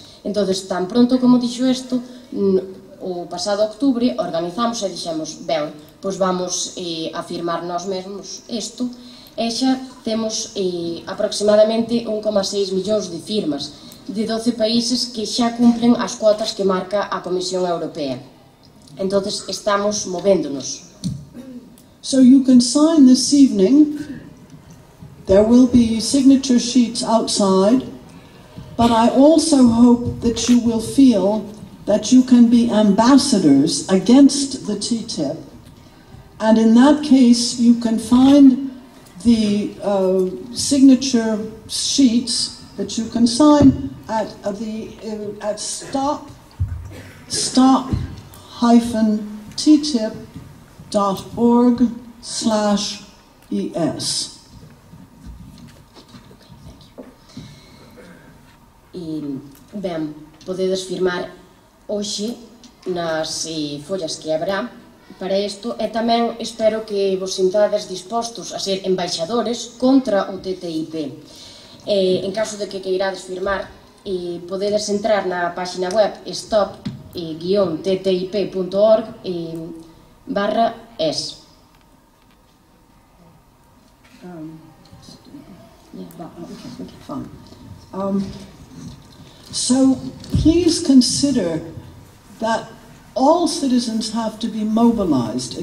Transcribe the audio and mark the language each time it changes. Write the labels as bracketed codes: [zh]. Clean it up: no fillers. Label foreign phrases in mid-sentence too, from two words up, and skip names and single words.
[gl] Entonces, tan pronto como dixo isto, o pasado octubre organizamos e dixemos, ben, pois vamos a firmar nós mesmos isto, e xa temos aproximadamente 1,6 millóns de firmas de 12 países que xa cumplen as cuotas que marca a Comisión Europea. Entonces, estamos movéndonos. [en] So you can sign this evening. There will be signature sheets outside, but I also hope that you will feel that you can be ambassadors against the TTIP, and in that case you can find the signature sheets that you can sign at stop-ttip.org/es. [gl] Ben, podedes firmar hoxe nas follas que haberá para isto, e tamén espero que vos sintades dispostos a ser embaixadores contra o TTIP. En caso de que queirades firmar, podedes entrar na página web stop-ttip.org/es. [en] So please consider that all citizens have to be mobilized